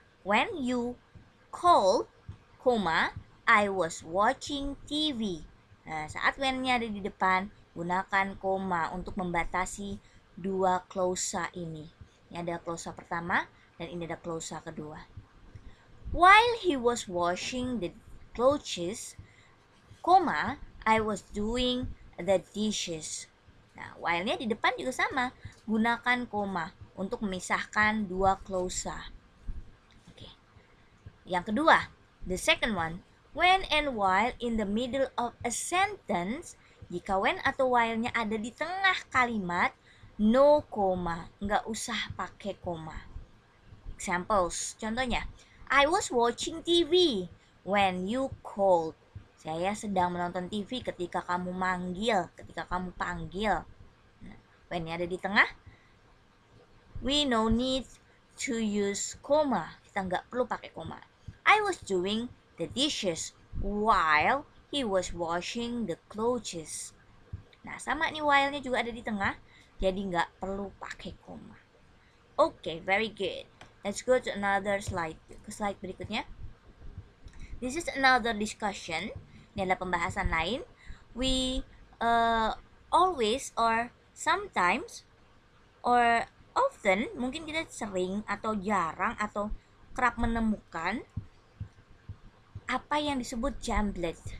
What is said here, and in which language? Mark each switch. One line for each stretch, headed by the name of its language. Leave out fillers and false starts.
English: When you called, comma, I was watching TV.
Indonesian: Nah, saat when-nya ada di depan, gunakan koma untuk membatasi dua klausa ini. Ini ada klausa pertama dan ini ada klausa kedua.
English: While he was washing the clothes, comma, I was doing the dishes.
Indonesian: Nah, while-nya di depan juga sama. Gunakan koma untuk memisahkan dua klausa. Oke. Yang kedua,
English: the second one, when and while in the middle of a sentence,
Indonesian: jika when atau while-nya ada di tengah kalimat, no koma, nggak usah pakai koma.
English: Examples,
Indonesian: contohnya,
English: I was watching TV when you called.
Indonesian: Saya sedang menonton TV ketika kamu manggil, ketika kamu panggil. Nah, when-nya ada di tengah,
English: we no need to use comma.
Indonesian: Kita nggak perlu pakai koma.
English: I was doing the dishes while he was washing the clothes.
Indonesian: Nah, sama nih while-nya juga ada di tengah, jadi nggak perlu pakai koma.
English: Okay, very good. Let's go to another slide.
Indonesian: Ke slide berikutnya.
English: This is another discussion.
Indonesian: Ini adalah pembahasan lain.
English: We always or sometimes or often,
Indonesian: mungkin kita sering atau jarang atau kerap menemukan apa yang disebut jamblet.